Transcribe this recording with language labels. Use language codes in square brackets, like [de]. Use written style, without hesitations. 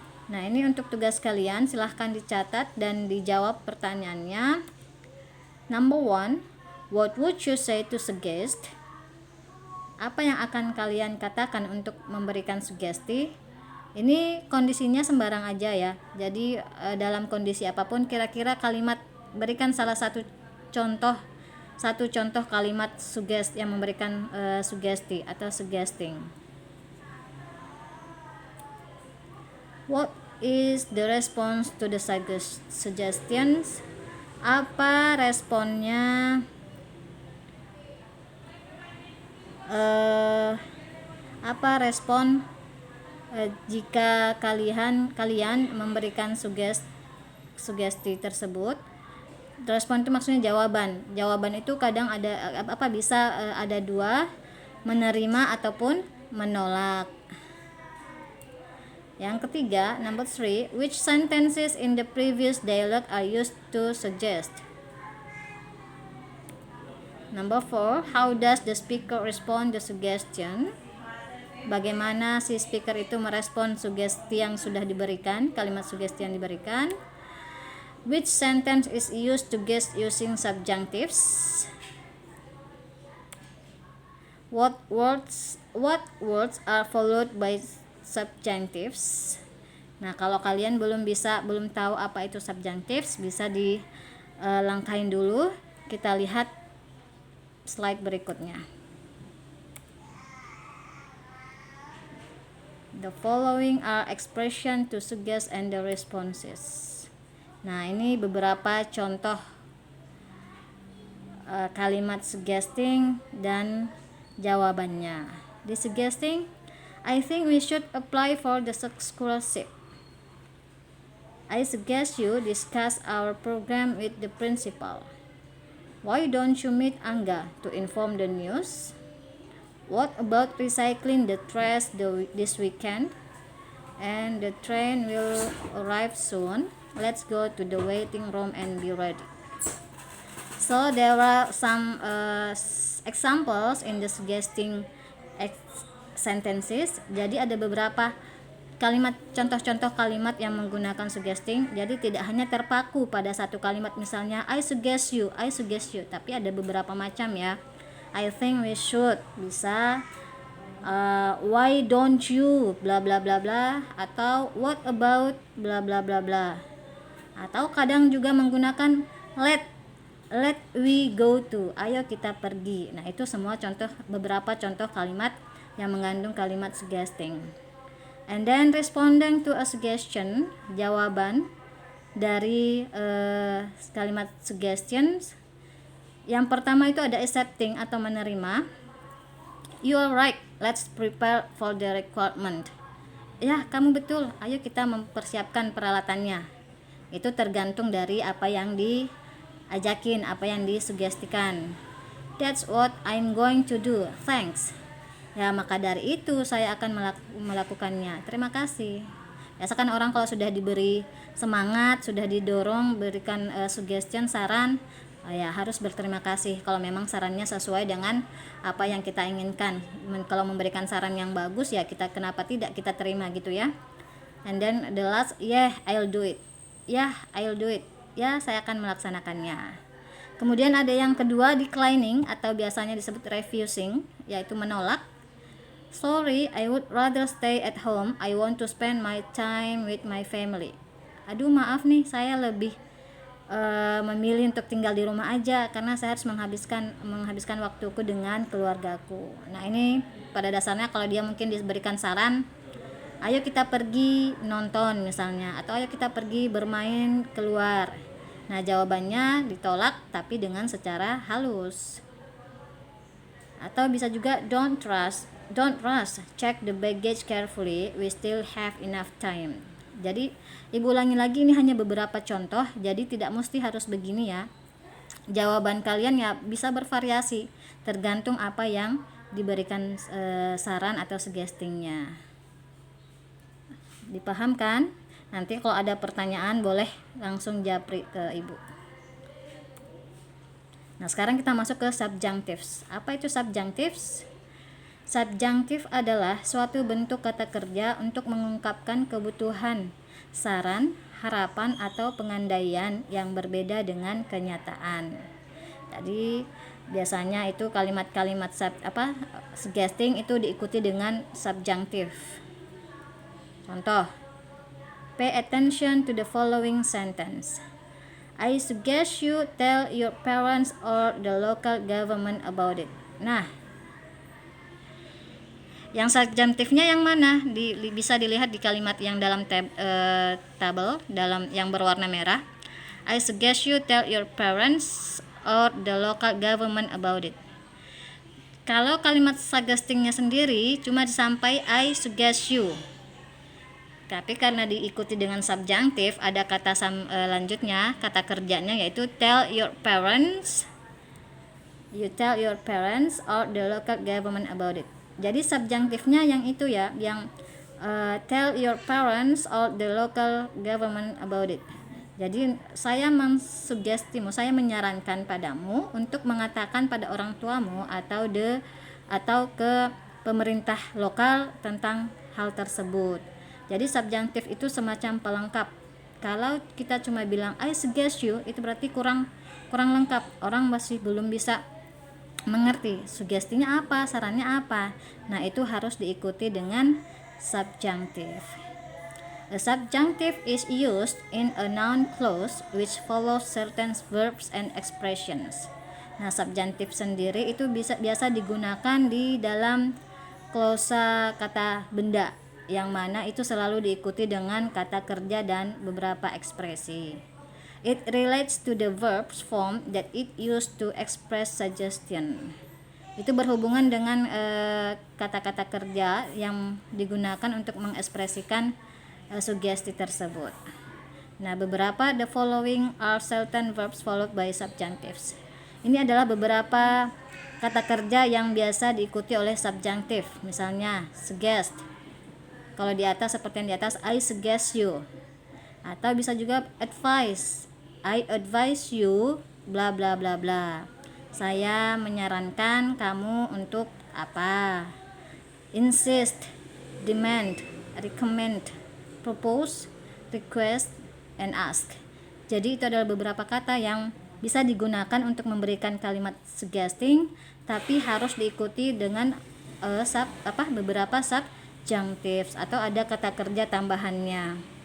[id] Nah, ini untuk tugas kalian, silahkan dicatat dan dijawab pertanyaannya. [en] Number 1, what would you say to suggest? [id] Apa yang akan kalian katakan untuk memberikan sugesti? Ini kondisinya sembarang aja ya. Jadi dalam kondisi apapun kira-kira kalimat, berikan salah satu contoh kalimat yang memberikan sugesti atau suggesting. [en] What is the response to the suggestions? [id] Apa responnya apa respon jika kalian memberikan sugesti tersebut. Respon itu maksudnya jawaban itu kadang ada bisa ada dua, menerima ataupun menolak. Yang ketiga, [en] number 3, which sentences in the previous dialogue are used to suggest? Number 4, how does the speaker respond to suggestion? [id] Bagaimana si speaker itu merespon sugesti yang sudah diberikan, kalimat sugesti yang diberikan? [en] Which sentence is used to guess using subjunctives? What words are followed by subjunctives? [id] Nah, kalau kalian belum tahu apa itu subjunctives, bisa dilangkahin dulu. Kita lihat slide berikutnya. [en] The following are expression to suggest and the responses. [id] Nah, ini beberapa contoh kalimat suggesting dan jawabannya. [en] Di suggesting, I think we should apply for the scholarship. I suggest you discuss our program with the principal. Why don't you meet Angga to inform the news? What about recycling the trash this weekend? And the train will arrive soon. Let's go to the waiting room and be ready. So there are some examples in the suggesting sentences. [id] Jadi ada beberapa contoh-contoh kalimat yang menggunakan suggesting. Jadi tidak hanya terpaku pada satu kalimat, misalnya [en] I suggest you, [id] tapi ada beberapa macam ya. [en] I think we should, [id] bisa [en] why don't you [id] bla bla bla bla, atau [en] what about [id] bla bla bla bla. Atau kadang juga menggunakan [en] let we go to, [id] ayo kita pergi. Nah, itu semua beberapa contoh kalimat yang mengandung kalimat suggesting. [en] And then responding to a suggestion, [id] jawaban dari kalimat suggestions. Yang pertama itu ada accepting atau menerima. [en] You are right, let's prepare for the requirement. [id] Ya, kamu betul, ayo kita mempersiapkan peralatannya. Itu tergantung dari apa yang diajakin, apa yang disugestikan. [en] That's what I'm going to do, thanks. [id] Ya, maka dari itu saya akan melakukannya, terima kasih. Biasakan orang kalau sudah diberi semangat, sudah didorong, berikan suggestion, saran, ya harus berterima kasih kalau memang sarannya sesuai dengan apa yang kita inginkan. Kalau memberikan saran yang bagus, ya kenapa tidak kita terima gitu ya. [en] And then the last, yeah, I'll do it. [id] Ya, [en] I'll do it. [id] Ya, saya akan melaksanakannya. Kemudian ada yang kedua, declining atau biasanya disebut refusing, yaitu menolak. [en] Sorry, I would rather stay at home. I want to spend my time with my family. [id] Aduh, maaf nih, saya lebih memilih untuk tinggal di rumah aja karena saya harus menghabiskan waktuku dengan keluargaku. Nah, ini pada dasarnya kalau dia mungkin diberikan saran, ayo kita pergi nonton misalnya, atau ayo kita pergi bermain keluar. Nah, jawabannya ditolak tapi dengan secara halus. Atau bisa juga [en] don't rush, check the baggage carefully, we still have enough time. [id] Jadi ibu ulangi lagi, ini hanya beberapa contoh, jadi tidak mesti harus begini ya. Jawaban kalian ya bisa bervariasi tergantung apa yang diberikan saran atau suggestingnya. Dipahamkan? Nanti kalau ada pertanyaan boleh langsung japri ke ibu. Nah, sekarang kita masuk ke subjunctives. Apa itu subjunctives? Subjunctive adalah suatu bentuk kata kerja untuk mengungkapkan kebutuhan, saran, harapan atau pengandaian yang berbeda dengan kenyataan. Jadi biasanya itu kalimat-kalimat suggesting itu diikuti dengan subjunctive. Contoh, [en] pay attention to the following sentence. I suggest you tell your parents or the local government about it. [id] Nah, yang subjunctive-nya yang mana? Bisa dilihat di kalimat yang dalam tabel dalam yang berwarna merah. [en] I suggest you tell your parents or the local government about it. [id] Kalau kalimat suggestingnya sendiri cuma disampaikan [en] I suggest you. [id] Tapi karena diikuti dengan subjunctive, ada kata lanjutnya, kata kerjanya yaitu [en] tell your parents. You tell your parents or the local government about it. [id] Jadi subjunctifnya yang itu ya, yang [en] tell your parents or the local government about it. [id] Jadi saya mensugestimu, saya menyarankan padamu untuk mengatakan pada orang tuamu atau ke pemerintah lokal tentang hal tersebut. Jadi subjunctive itu semacam pelengkap. Kalau kita cuma bilang [en] I suggest you, [id] itu berarti kurang lengkap. Orang masih belum bisa mengerti sugestinya apa, sarannya apa. Nah, itu harus diikuti dengan subjunctive. [en] A subjunctive is used in a noun clause which follows certain verbs and expressions. [id] Nah, subjunctive sendiri itu biasa digunakan di dalam klausa kata benda, yang mana itu selalu diikuti dengan kata kerja dan beberapa ekspresi. [en] It relates to the verbs form that it used to express suggestion. [id] Itu berhubungan dengan kata-kata kerja yang digunakan untuk mengekspresikan sugesti tersebut. Nah, beberapa [en] the following are certain verbs followed by subjunctives. [id] Ini adalah beberapa kata kerja yang biasa diikuti oleh subjunctive. Misalnya suggest. Kalau di atas seperti yang di atas, [en] I suggest you. [id] Atau bisa juga advise. [en] I advise you [id] bla bla bla bla. Saya menyarankan kamu untuk apa? [en] Insist, demand, recommend, propose, request, and ask. [id] Jadi itu adalah beberapa kata yang bisa digunakan untuk memberikan kalimat suggesting, tapi harus diikuti dengan beberapa subjunctives atau ada kata kerja tambahannya.